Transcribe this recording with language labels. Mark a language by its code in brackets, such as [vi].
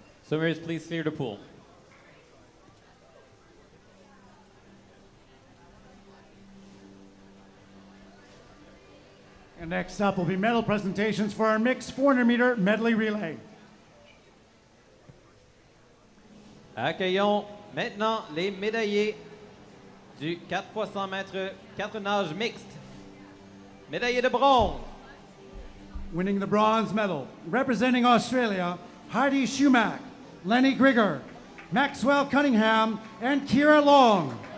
[en] Swimmers, please clear the pool. And next up will be medal presentations for our mixed 400-meter medley relay. [fr] Accueillons maintenant les médaillés du 4x100 mètres 4 nages mixte. Médaillé de bronze. [en] Winning the bronze medal, representing Australia, Heidi Schumack, Lenny Grigger, Maxwell Cunningham, and Kira Long.